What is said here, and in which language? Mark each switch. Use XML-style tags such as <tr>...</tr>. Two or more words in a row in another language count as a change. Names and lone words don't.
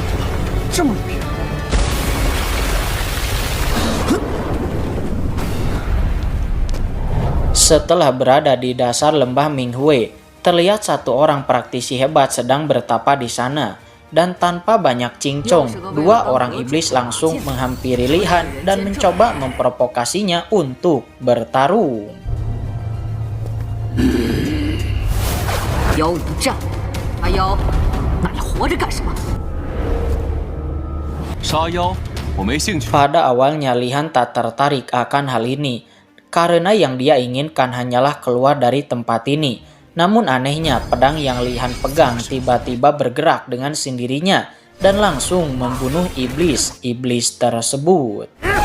<id>Setelah berada di dasar lembah Minghui, terlihat 1 orang praktisi hebat sedang bertapa di sana. Dan tanpa banyak cincong, 2 orang iblis langsung menghampiri Li Han dan mencoba memprovokasinya untuk bertarung.</id> <zh>妖一战，阿妖，那你活着干什么？杀妖我没兴趣。</zh> <id>Pada awalnya Li Han tak tertarik akan hal ini, karena yang dia inginkan hanyalah keluar dari tempat ini. Namun anehnya pedang yang Li Han pegang tiba-tiba bergerak dengan sendirinya dan langsung membunuh iblis tersebut.</id>